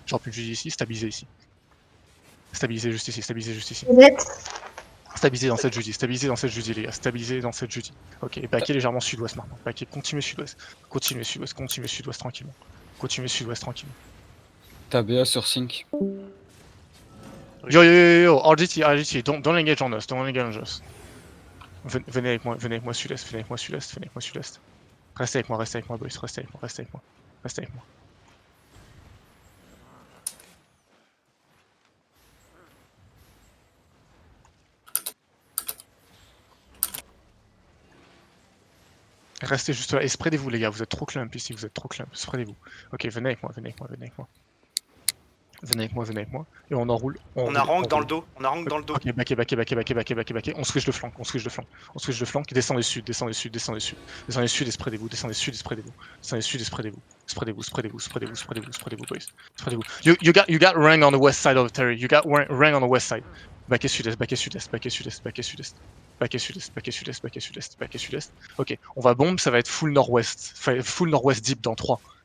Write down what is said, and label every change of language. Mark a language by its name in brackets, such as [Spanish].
[French] Je drop une Judy ici, stabilisez ici. Stabilisez juste ici, stabilisez juste ici. Stabilisez dans cette Judy, stabilisez dans cette Judy, les gars, stabilisez dans cette Judy. Ok, et baquez légèrement sud-ouest maintenant. Baquez, continuez sud-ouest. Continuez sud-ouest tranquillement. Continuez sud-ouest tranquillement. T'as BA sur Sync. [English] Yo, yo, yo, yo, RGT, RGT, don't engage on us, don't engage on us. [French] Venez avec moi sud-est, venez avec moi sud-est, venez avec moi sud-est. Restez avec moi, boys, restez avec moi, restez avec moi. Restez avec moi. Restez juste là et spreadez-vous les gars, vous êtes trop clump ici, vous êtes trop clump, spreadez-vous. Ok, venez avec moi, venez avec moi, venez avec moi. Venez avec moi, venez avec moi. Et on enroule. On a rank dans le dos. On a rank dans le dos. Ok, baquet. On switch de flanc, on switch de flanc. On switch de flanc. Descendez sud, descendez sud, descendez sud. Descendez sud et spreadez-vous, descendez sud et spreadez-vous. Descendez sud et spreadez-vous. Spreadez-vous, spreadez-vous, spreadez-vous, spreadez-vous, spreadez-vous, boys. Spreadez-vous. [English] You got rank on the west side of Terry. You got rank on the west side. [French] Baquet sud-est, baquet sud-est, baquet sud-est, baquet sud-est. Baquet sud-est, baquet sud-est, baquet sud-est, baquet sud-est. Ok, on va bombe, ça va être full nord-ouest. Full nord-ouest deep dans 3.